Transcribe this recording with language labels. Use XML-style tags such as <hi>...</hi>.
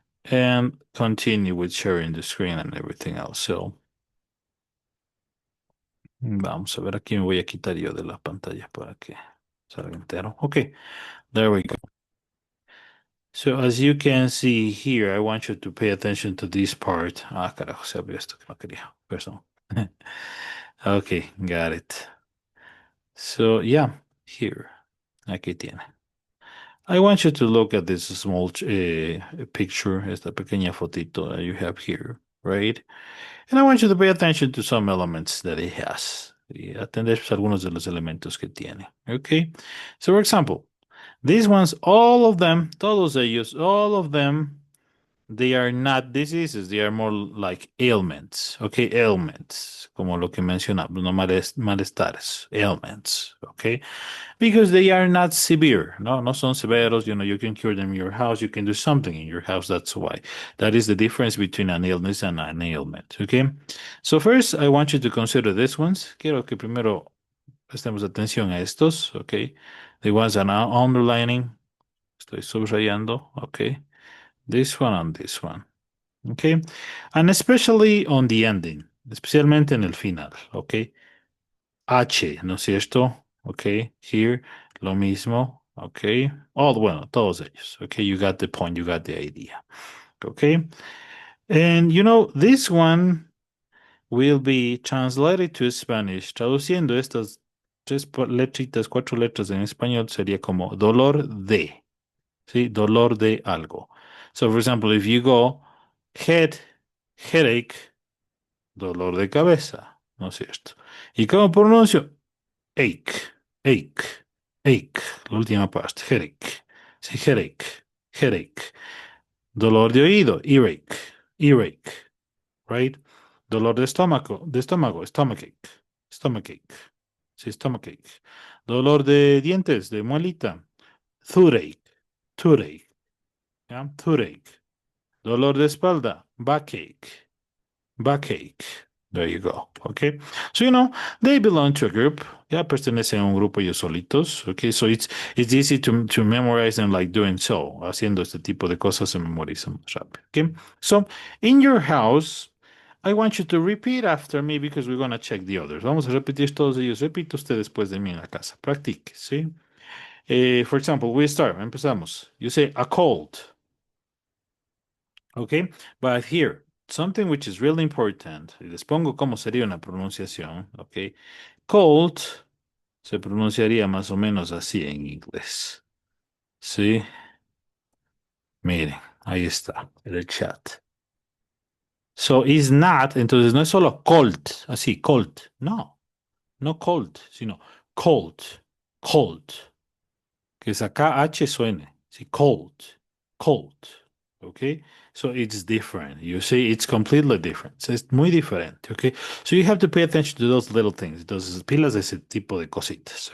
<en>and continue with sharing the screen and everything else.</en> <es>So, vamos a ver, aquí me voy a quitar yo de la pantalla para que salga entero.</es> <en>Okay, there we go. So as you can see here, I want you to pay attention to this part.</en> <es>Ah, carajo, se abrió esto que no quería.</es> <en>Perdón. Okay, got it. So yeah, here. Aquí tiene. I want you to look at this small picture,</en> <es>esta pequeña fotito</es> <en>that you have here, right? And I want you to pay attention to some elements that it has.</en> <es>Y atender algunos de los elementos que tiene.</es> <en>Okay? So for example, these ones, all of them,</en> <es>todos ellos,</es> <en>all of them, they are not diseases, they are more like ailments, okay, ailments,</en> <es>como lo que mencionamos, no malestares,</es> <en>ailments, okay, because they are not severe,</en> <es>no son severos,</es> <en>you can cure them in your house, you can do something in your house, that's why. That is the difference between an illness and an ailment, okay. So first, I want you to consider these ones.</en> <es>Quiero que primero prestemos atención a estos, okay.</es> <en>The ones that are underlining,</en> <es>estoy subrayando,</es> <en>okay. This one and this one. Okay. And especially on the ending,</en> <es>especialmente en el final.</es> <en>Okay.</en> <es>H, ¿no es cierto? Okay. Here, lo mismo. Okay. Bueno, todos ellos. Okay.</es> <en>You got the point. You got the idea. Okay. And this one will be translated to Spanish.</en> <es>Traduciendo estas letritas, 4 letras en español sería como dolor de. ¿Sí? Dolor de algo.</es> <en>So, for example, if you go headache,</en> <es>dolor de cabeza, ¿no es cierto? ¿Y cómo pronuncio? Ache, la última parte, headache. Sí, headache. Dolor de oído, earache, right? Dolor de estómago, stomachache. Sí, stomachache. Dolor de dientes, de muelita, toothache. ¿Ya? Toothache. Dolor de espalda,</es> <en>backache. There you go. Okay. So, they belong to a group.</en> <es>Ya pertenecen a un grupo ellos solitos.</es> <en>Okay. So it's easy to memorize them like doing so.</en> <es>Haciendo este tipo de cosas se memorizan más rápido.</es> <en>Okay. So in your house, I want you to repeat after me because we're going to check the others.</en> <es>Vamos a repetir todos ellos. Repite usted después de mí en la casa. Practique. ¿Sí?</es> <en>For example, we start.</en> <es>Empezamos.</es> <en>You say a cold. Okay. But here, something which is really important,</en> <es>y les pongo cómo sería una pronunciación, ok. Cold se pronunciaría más o menos así en inglés. ¿Sí? Miren, ahí está, en el chat.</es> <en>So, is not,</en> <es>entonces no es solo cold, así, cold. No cold, sino cold. Que es acá H suene. Sí, cold. Okay?</es> <en>So it's different. You see, it's completely different. So it's</en> <es>muy diferente.</es> <en>Okay? So you have to pay attention to those little things. Those pilas de ese tipo de cositas.</en>